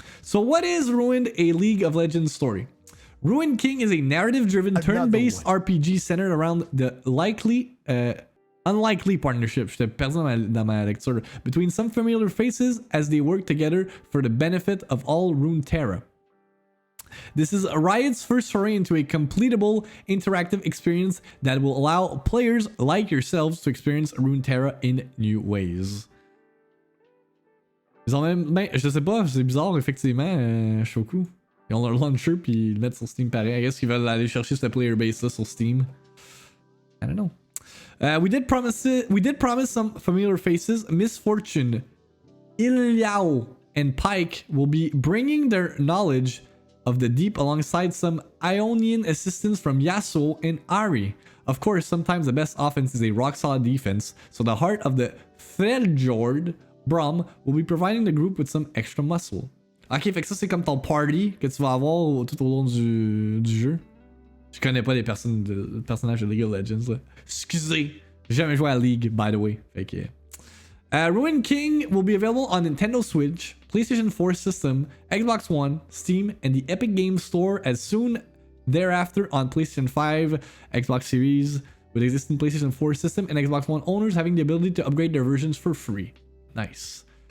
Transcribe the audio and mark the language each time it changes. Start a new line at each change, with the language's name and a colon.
English: So what is Ruined, a League of Legends story? Ruin King is a narrative-driven turn-based RPG centered around the unlikely partnership,
French: j'étais perdu dans ma lecture,
English: between some familiar faces as they work together for the benefit of all Runeterra. This is Riot's first foray into a completable interactive experience that will allow players like yourselves to experience Runeterra in new ways.
French: Ils ont même, ben, je sais pas, c'est bizarre effectivement, Shoku. Ils ont leur launcher puis ils le mettent sur Steam pareil.
English: I guess
French: qu'ils veulent aller chercher ce player base là sur Steam.
English: I don't know. We did promise some familiar faces. Misfortune, Iliao, and Pike will be bringing their knowledge of the deep alongside some Ionian assistance from Yasuo and Ari. Of course, sometimes the best offense is a rock-solid defense, so the heart of the Freljord, Brom, will be providing the group with some extra muscle.
French: Ok, fait que ça c'est comme ton party que tu vas avoir tout au long du jeu. Je connais pas les personnages de League of Legends là. Excusez, j'ai jamais joué à League
English: by the way.
French: Fait que...
English: Ruin King will be available on Nintendo Switch, PlayStation 4 system, Xbox One, Steam, and the Epic Games Store as soon thereafter on PlayStation 5, Xbox Series, with existing PlayStation 4 system and Xbox One owners having the ability to upgrade their versions for free. Nice.